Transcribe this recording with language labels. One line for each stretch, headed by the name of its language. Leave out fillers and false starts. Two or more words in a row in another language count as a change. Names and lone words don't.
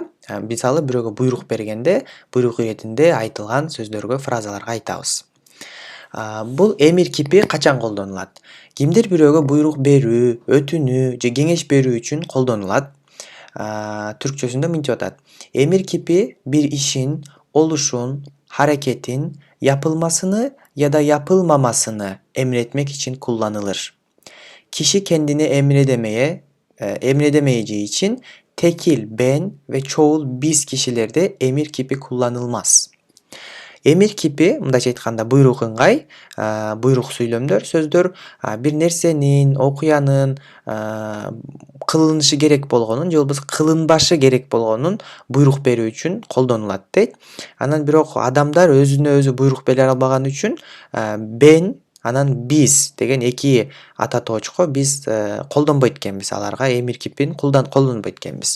Kyrgyz: Мисалы бирөөгө буйрук бергенде, буйрук иретинде айтылган сөздөргө, фразаларга айтабыз. Бул
Turkish: emir kipi
Kyrgyz: качан колдонулат? Кимдир бирөөгө буйрук берүү, өтүнүү же кеңеш берүү үчүн колдонулат. Түркчөсүндө мынтип атат.
Turkish: Emir kipi bir işin, oluşun, hareketin yapılmasını ya da yapılmamasını emretmek için kullanılır. Kişi kendini emredemeyeceği için tekil ben ve çoğul biz kişilerde emir kipi kullanılmaz. Emir kipi,
Kyrgyz: мындайча айтканда, буйрук ыңгай, буйрук сүйлөмдөр, сөздөр бир нерсенин, окуянын кылынышы керек болгонун же болбосо кылынбашы керек болгонун буйрук берүү үчүн колдонулат дейт. Анан бирок адамдар өзүнө өзү буйрук бере албаган үчүн бен анан биз деген эки ата тоочко биз колдонбойт экенбиз, аларга
Turkish: emir kipin
Kyrgyz: колдонбойт экенбиз.